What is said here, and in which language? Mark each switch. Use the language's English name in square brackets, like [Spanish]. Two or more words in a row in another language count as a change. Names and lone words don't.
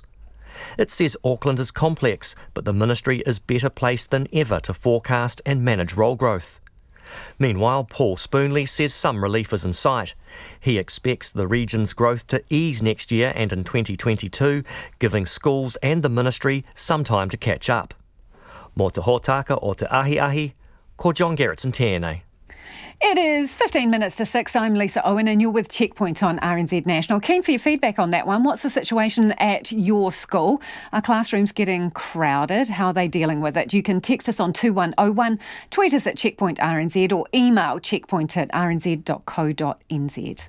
[English] It says Auckland is complex, but the ministry is better placed than ever to forecast and manage role growth. Meanwhile, Paul Spoonley says some relief is in sight. He expects the region's growth to ease next year and in 2022, giving schools and the ministry some time to catch up. [Māori] Mō te hōtaka o te ahi, ko John Gerritsen tēnei. [English] It is 15 minutes to 6. I'm Lisa Owen and you're with Checkpoint on RNZ National. Keen for your feedback on that one. What's the situation at your school? Are classrooms getting crowded? How are they dealing with it? You can text us on 2101, tweet us at Checkpoint RNZ or email checkpoint@rnz.co.nz.